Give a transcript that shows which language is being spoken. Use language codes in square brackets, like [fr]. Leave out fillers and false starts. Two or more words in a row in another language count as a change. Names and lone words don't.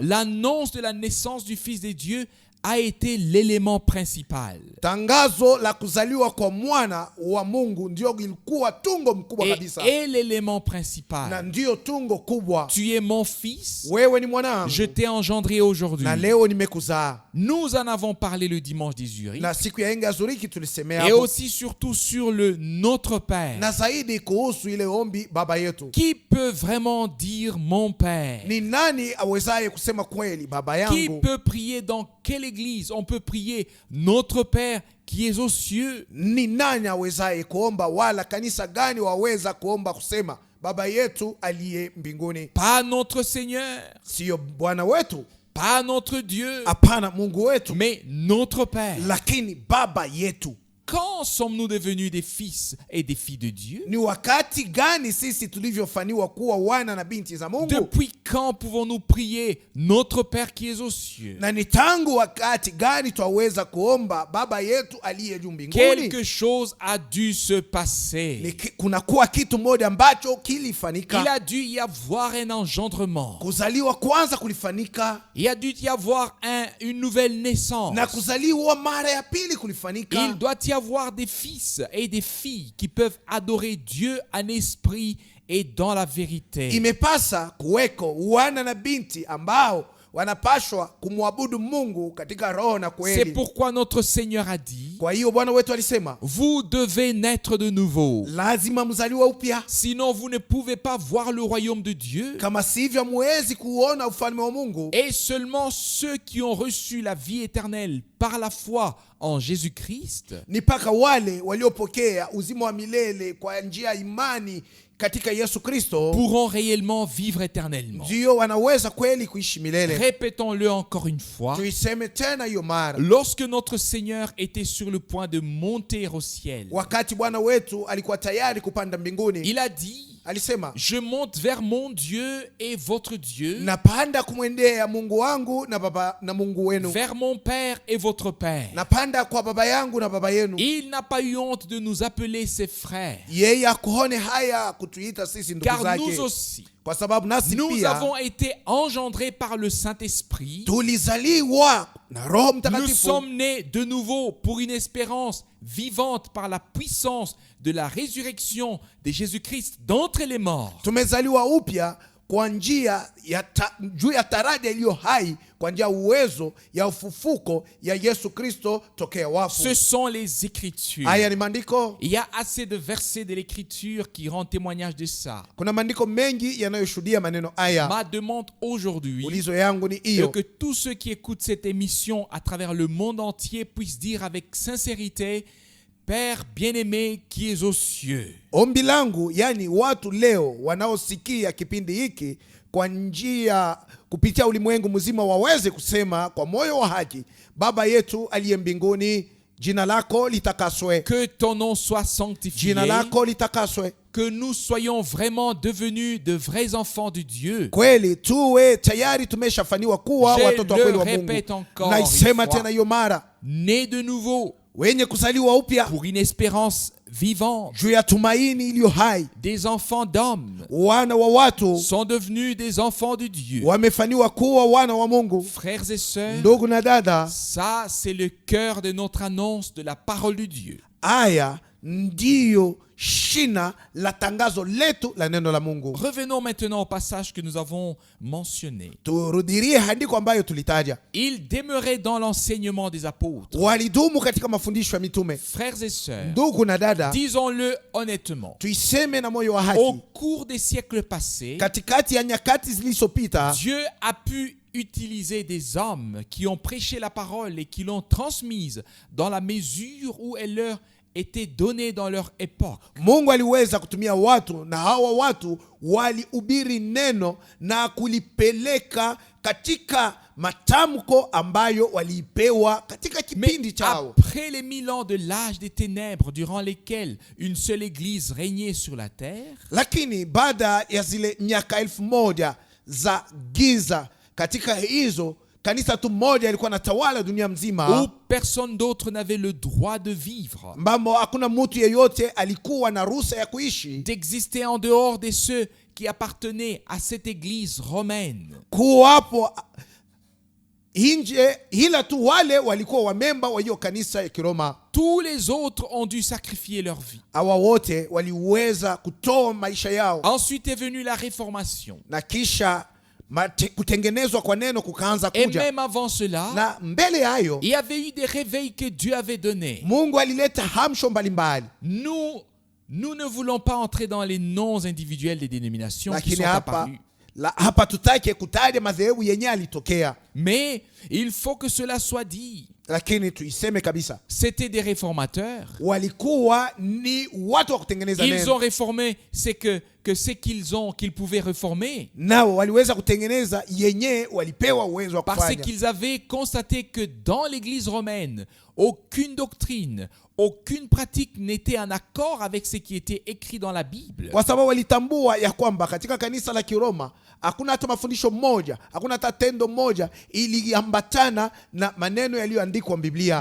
[fr] l'annonce de la naissance du Fils de Dieu a été l'élément principal. [sw] tangazo la kuzaliwa kwa mwana wa Mungu ndio ilikuwa tungo mkubwa kabisa, [fr] Et l'élément [sw] na [fr] principal. [sw] ndio tungo kubwa. [fr] Tu es mon fils, [sw] Wewe ni mwanangu [fr] je t'ai engendré aujourd'hui. [sw] na leo nimekuzaa. [fr] Nous en avons parlé le dimanche des Zurich. [sw] Na siku ya Enga Zuriki tulisemea [fr] Et [sw] hapo, [fr] aussi surtout sur le Notre Père. [sw] na zaidi kuhusu ile ombi baba yetu. [fr] Qui peut vraiment dire mon Père? [sw] Ni nani awezaye kusema kweli baba [fr] Qui [sw] yangu? [fr] peut prier dans quelle église on peut prier Notre Père qui est aux cieux? [sw] Ni nani awezaye kuomba, wala kanisa gani waweza kuomba kusema baba yetu aliye mbinguni? [fr] Pas notre Seigneur, [sw] Sio Bwana wetu, [fr] pas notre Dieu, [sw] hapana Mungu wetu, [fr] mais notre Père. [sw] lakini baba yetu. [fr] Quand sommes-nous devenus des fils et des filles de Dieu? [sw] Ni wakati gani sisi tulivyofaniwa kuwa wana na binti za Mungu? [fr] Depuis quand pouvons-nous prier Notre Père qui est aux cieux? [sw] Na ni tangu wakati gani twaweza kuomba baba yetu aliye juu mbinguni? [fr] Quelque chose a dû se passer. [sw] Kunakuwa kitu moja ambacho [fr] Il [sw] kilifanyika. [fr] a dû y avoir un engendrement. [sw] Kuzaliwa kwanza kulifanyika, [fr] Il a dû y avoir une nouvelle naissance. [sw] na kuzaliwa mara ya pili kulifanyika. [fr] Il doit y avoir des fils et des filles qui peuvent adorer Dieu en esprit et dans la vérité. [sw] Imepasa kuweko wana na binti ambao wanapashwa kumwabudu Mungu katika roho na [fr] C'est [sw] kweli. [fr] pourquoi notre Seigneur a dit, [sw] Kwa hiyo Bwana wetu alisema, [fr] vous devez naître de nouveau. [sw] lazima mzaliwe upya, [fr] Sinon, vous ne pouvez pas voir le royaume de Dieu. [sw] kama sivyo muwezi kuona ufalme wa Mungu. [fr] Et seulement ceux qui ont reçu la vie éternelle par la foi en Jésus-Christ [sw] Ni mpaka wale waliopokea uzima wa milele kwa njia ya imani katika Yesu Kristo [fr] pourront réellement vivre éternellement. [sw] ndio wanaweza kweli kuishi milele. [fr] Répétons-le encore une fois. [sw] Tuiseme tena hiyo mara. [fr] Lorsque notre Seigneur était sur le point de monter au ciel, [sw] Wakati Bwana wetu alikuwa tayari kupanda mbinguni, [fr] il a dit, [sw] alisema, [fr] je monte vers mon Dieu et votre Dieu, [sw] napanda kumwendea Mungu wangu na baba na Mungu wenu, [fr] vers mon Père et votre Père. [sw] napanda kwa baba yangu na baba yenu. [fr] Il n'a pas eu honte de nous appeler ses frères, [sw] Yeye akuone haya kutuita sisi ndugu [fr] car nous [sw] zake, [fr] aussi, [sw] kwa sababu nasi [fr] nous [sw] pia [fr] avons été engendrés par le Saint-Esprit. [sw] tulizaliwa na Roho [fr] Nous [sw] Mtakatifu. [fr] sommes nés de nouveau pour une espérance vivante par la puissance de la résurrection de Jésus-Christ d'entre les morts. [sw] Tumezaliwa upya kwa njia juu ya taraja iliyo hai, kwa njia uwezo ya ufufuko ya Yesu Kristo tokea wafu. [fr] Ce sont les Écritures. [sw] Haya ni maandiko. [fr] Il y a assez de versets de l'Écriture qui rendent témoignage de ça. [sw] Kuna maandiko mengi yanayoshuhudia maneno haya. [fr] Ma demande aujourd'hui [sw] Ulizo yangu ni [fr] est [sw] hiyo, [fr] que tous ceux qui écoutent cette émission à travers le monde entier puissent dire avec sincérité: Père bien-aimé qui es aux cieux. [sw] ombi langu, yani watu leo wanaosikia kipindi hiki kwa njia kupitia ulimwengu mzima waweze kusema kwa moyo wa haki: Baba yetu aliye mbinguni, jina lako litakaswe. [fr] Que ton nom soit sanctifié. [sw] Jina lako litakaswe. [fr] Que nous soyons vraiment devenus de vrais enfants de Dieu. [sw] Kweli tuwe tayari tumeshafaniwa kuwa watoto wa kweli wa Mungu. Na isema tena hiyo mara, [fr] nés de nouveau, [sw] wenye kuzaliwa upya [fr] pour une espérance vivante. [sw] juu ya tumaini iliyo hai. [fr] Des enfants d'hommes [sw] Wana wa watu [fr] sont devenus des enfants de Dieu. [sw] wamefaniwa kuwa wana wa Mungu. [fr] Frères et sœurs, [sw] Ndugu na dada, [fr] ça c'est le cœur de notre annonce de la parole de Dieu. [sw] aya ndiyo shina la tangazo letu la neno la Mungu. [fr] Revenons maintenant au passage que nous avons mentionné. [sw] Turudirie andiko ambayo tulitaja. [fr] Ils demeuraient dans l'enseignement des apôtres. [sw] Walidumu katika mafundisho ya mitume. [fr] Frères et sœurs, [sw] Ndugu na dada, [fr] disons-le honnêtement, [sw] tuiseme na moyo wa [fr] au [sw] haki, [fr] cours des siècles passés, [sw] katikati ya nyakati zilizopita [fr] Dieu a pu utiliser des hommes qui ont prêché la parole et qui l'ont transmise dans la mesure où elle leur était donnée dans leur époque. [sw] Mungu aliweza kutumia watu, na hawa watu walihubiri neno na kulipeleka katika matamko ambayo walipewa katika [fr] Mais [sw] kipindi chao. [fr] après les 1000 ans de l'âge des ténèbres durant lesquels une seule église régnait sur la terre, [sw] Lakini baada ya zile miaka 1000 za giza, katika hizo kanisa tu moja ilikuwa natawala dunia mzima, [fr] où personne d'autre n'avait le droit de vivre, [sw] ambamo hakuna mtu yeyote alikuwa na ruhusa ya kuishi, [fr] d'exister en dehors de ceux qui appartenaient à cette église romaine. [sw] kuwapo nje ila tu wale walikuwa wamemba wa hiyo kanisa ya Kiroma. [fr] Tous les autres ont dû sacrifier leur vie. [sw] Hawa wote waliweza kutoa maisha yao. [fr] Ensuite est venue la réformation. [sw] Na kisha kutengenezwa kwa neno kukaanza [fr] Et [sw] kuja. [fr] même avant cela, [sw] Na mbele hayo [fr] il y avait eu des réveils que Dieu avait donnés. [sw] Mungu alileta hamsho mbalimbali. [fr] Nous ne voulons pas entrer dans les noms individuels des dénominations qui [sw] Lakini [fr] sont apparues. [sw] hapa tutake kutaja madhehebu yenye alitokea. [fr] Mais il faut que cela soit dit. [sw] Lakini tuiseme kabisa, [fr] C'était des réformateurs. [sw] walikuwa ni watu wa kutengeneza [fr] Ils [sw] neno. [fr] ont réformé ce qu'ils pouvaient réformer. [sw] Nao waliweza kutengeneza yenye walipewa uwezo wa [fr] Parce [sw] kufanya. [fr] qu'ils avaient constaté que dans l'église romaine, aucune doctrine, aucune pratique n'était en accord avec ce qui était écrit dans la Bible. [sw] Kwa sababu walitambua ya kwamba katika kanisa la Kiroma hakuna hata mafundisho moja, hakuna hata tendo moja iliambatana na maneno yaliyoandikwa Biblia.